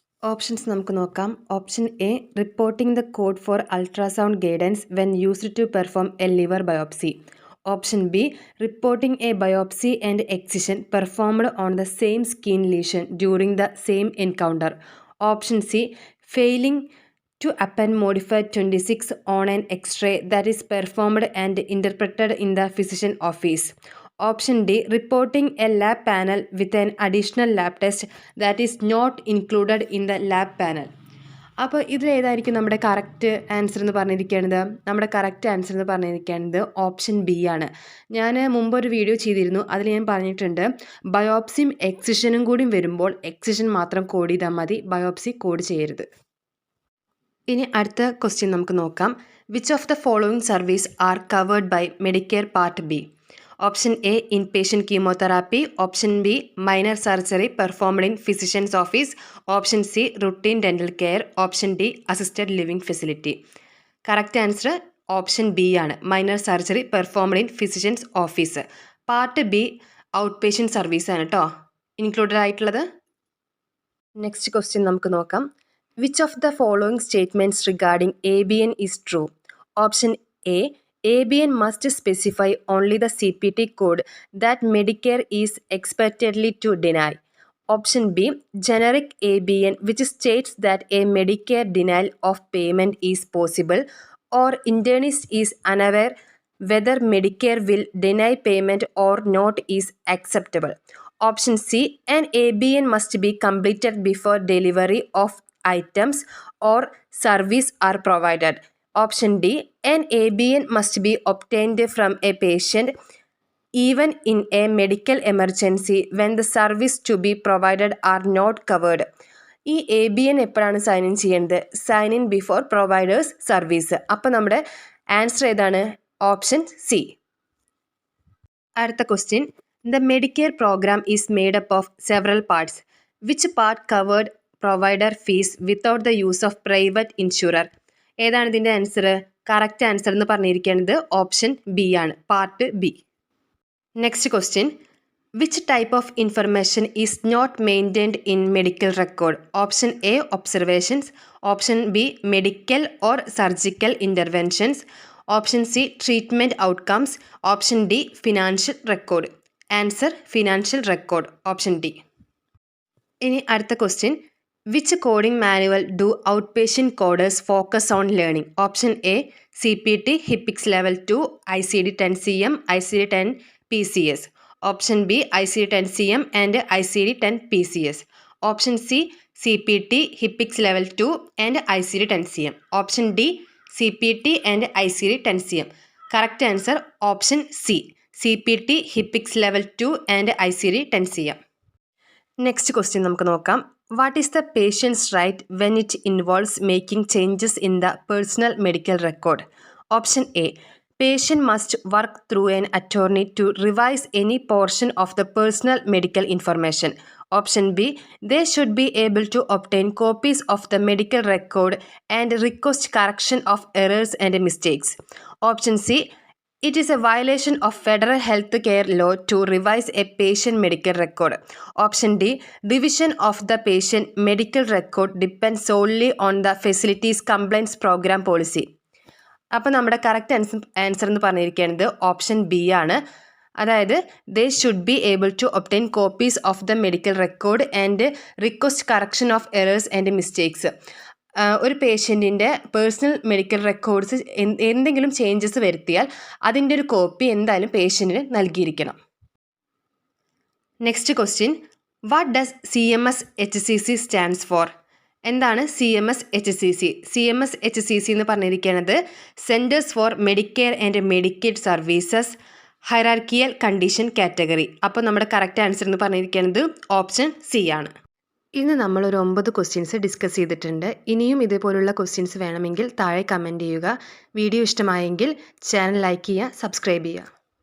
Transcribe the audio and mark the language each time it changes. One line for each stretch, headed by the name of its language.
English: options
Malayalam: നമുക്ക് നോക്കാം.
English: Option A, reporting the code for ultrasound guidance when used to perform a liver biopsy. Option B, reporting a biopsy and excision performed on the same skin lesion during the same encounter. Option C, failing to append modified 26 on an X-ray that is performed and interpreted in the physician office. Option D, reporting a lab panel with an additional lab test that is not included in the lab panel.
Malayalam: അപ്പോൾ ഇതിലേതായിരിക്കും നമ്മുടെ correct answer എന്ന് പറഞ്ഞിരിക്കുന്നത്? നമ്മുടെ correct answer എന്ന് പറഞ്ഞിരിക്കുന്നത് option B ആണ്. ഞാൻ മുമ്പൊരു വീഡിയോ ചെയ്തിരുന്നു, അതിൽ ഞാൻ പറഞ്ഞിട്ടുണ്ട് ബയോപ്സിയും എക്സിഷനും കൂടി വരുമ്പോൾ എക്സിഷൻ മാത്രം കോഡ് ചെയ്താൽ മതി, ബയോപ്സി കോഡ് ചെയ്യരുത്. ഇനി അടുത്ത ക്വസ്റ്റ്യൻ നമുക്ക് നോക്കാം.
English: Which of the following service are covered by Medicare part B? Option A, inpatient chemotherapy. Option B, minor surgery performed in physician's office. Option C, routine dental care. Option D, assisted living facility. Correct answer option B ആണ്, minor surgery performed in physician's office.
Malayalam: Part be out patient സർവീസാണ് കേട്ടോ included ആയിട്ടുള്ളത്. Next question നമുക്ക് നോക്കാം.
English: Which of the following statements regarding ABN is true? Option A, ABN must specify only the CPT code that Medicare is expectedly to deny. Option B, generic ABN which states that a Medicare denial of payment is possible or internist is unaware whether Medicare will deny payment or not is acceptable. Option C, an ABN must be completed before delivery of items or service are provided. Option D, an ABN must be obtained from a patient even in a medical emergency when the service to be provided are not covered.
Malayalam: ഈ ABN എപ്പോഴാണ് sign in ചെയ്യേണ്ടത്?
English: Sign in before providers service.
Malayalam: അപ്പോൾ നമ്മുടെ answer ഏതാണ്? Option C. അടുത്ത question.
English: The Medicare program is made up of several parts. Which part covered provider fees without the use of private insurer?
Malayalam: ഏതാണ് ഇതിൻ്റെ answer? Correct answer എന്ന് പറഞ്ഞിരിക്കുന്നത് option B ആണ്, part B. Next question.
English: Which type of information is not maintained in medical record? Option A, observations. Option B, medical or surgical interventions. Option C, treatment outcomes. Option D, financial record. Answer financial record, option D.
Malayalam: ഇനി അടുത്ത question.
English: Which coding manual do outpatient coders focus on learning? Option A, CPT, HIPIX Level 2, ICD-10-CM, ICD-10-PCS. Option B, ICD-10-CM and ICD-10-PCS. Option C, CPT, HIPIX Level 2 and ICD-10-CM. Option D, CPT and ICD-10-CM. Correct answer option C, CPT, HIPIX Level 2 and ICD-10-CM.
Malayalam: Next question നമുക്ക് നോക്കാം.
English: What is the patient's right when it involves making changes in the personal medical record? Option A, patient must work through an attorney to revise any portion of the personal medical information. Option B, they should be able to obtain copies of the medical record and request correction of errors and mistakes. Option C, it is a violation of federal health care law to revise a patient medical record. Option D, revision of the patient medical record depends solely on the facility's compliance program policy.
Malayalam: അപ്പോൾ നമ്മുടെ correct answer എന്ന് പറഞ്ഞിരിക്കുന്നത് option B ആണ്.
English: അതായത് they should be able to obtain copies of the medical record and request correction of errors and mistakes.
Malayalam: ഒരു പേഷ്യൻറ്റിൻ്റെ personal medical records എന്തെങ്കിലും changes വരുത്തിയാൽ അതിൻ്റെ ഒരു കോപ്പി എന്തായാലും പേഷ്യൻറ്റിന് നൽകിയിരിക്കണം.
English: Next question, what does CMS HCC stands for?
Malayalam: എന്താണ് CMS HCC?
English: CMS HCC
Malayalam: എന്ന് പറഞ്ഞിരിക്കുന്നത്
English: Centers for medicare and medicaid services hierarchical condition category.
Malayalam: അപ്പോൾ നമ്മുടെ കറക്റ്റ് ആൻസർ എന്ന് പറഞ്ഞിരിക്കുന്നത് ഓപ്ഷൻ സി ആണ്. ഇന്ന് നമ്മളൊരു 9 ക്വസ്റ്റ്യൻസ് ഡിസ്കസ് ചെയ്തിട്ടുണ്ട്. ഇനിയും ഇതുപോലുള്ള ക്വസ്റ്റ്യൻസ് വേണമെങ്കിൽ താഴെ കമൻറ്റ് ചെയ്യുക. വീഡിയോ ഇഷ്ടമായെങ്കിൽ ചാനൽ ലൈക്ക് ചെയ്യുക, സബ്സ്ക്രൈബ് ചെയ്യുക.